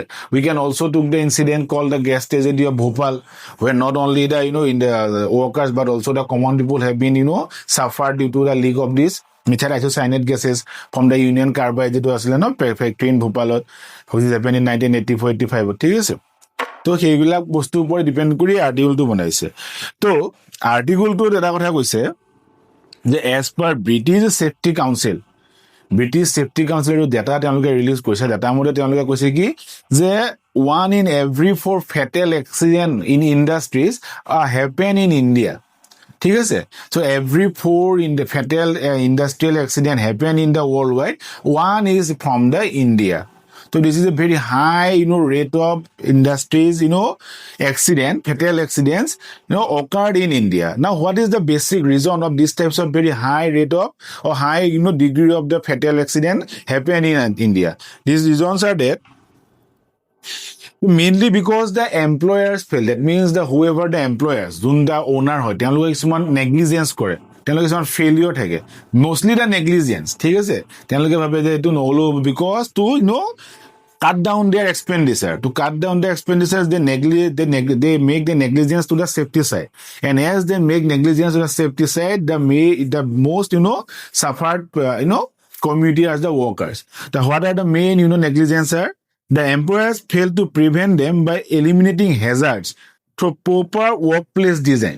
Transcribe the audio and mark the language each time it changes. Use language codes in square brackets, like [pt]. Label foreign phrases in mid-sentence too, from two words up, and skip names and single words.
[en] We can also took the incident called the gas tragedy of Bhopal, where not only the in the workers but also the common people have been suffered due to the leak of this methyl isocyanate gases from the Union Carbide factory in Bhopal, which happened in 1984-85. [as] ঠিক আছে, তো সেইবিলাক বস্তুৰ ওপৰত ডিপেণ্ড কৰি আৰ্টিকলটো বনাইছে। তো আৰ্টিকলটোত এটা কথা কৈছে যে [en] as per [as] ব্ৰিটিছ ছেফটি কাউন্সিলৰ ডাটা তেওঁলোকে ৰিলিজ কৰিছে। ডাটা মতে তেওঁলোকে কৈছে কি যে [en] 1 in every 4 fatal accident in industries happen in India. [as] ঠিক আছে, [en] so every 4 in the fatal industrial accident happen in the worldwide, 1 is from the India. So this is a very high, rate of industries, fatal accidents, occurred in India. Now, what is the basic reason of these types of very high rate of or high, degree of the fatal accident happen in India? These reasons are that mainly because the employers fail. That means whoever the employers, the owner hoy, [as] তেওঁলোকে কিছুমান [en] negligence [as] কৰে, তেওঁলোকে কিছুমান [en] failure থাকে, mostly the negligence. [as] ঠিক আছে, তেওঁলোকে ভাবে যে এইটো নহলো [en] because to cut down their expenditure. To cut down their expenditures, they make the negligence to the safety side. And as they make negligence to the safety side, the most suffered community as the workers. What are the main negligence are? The employers fail to prevent them by eliminating hazards through proper workplace design.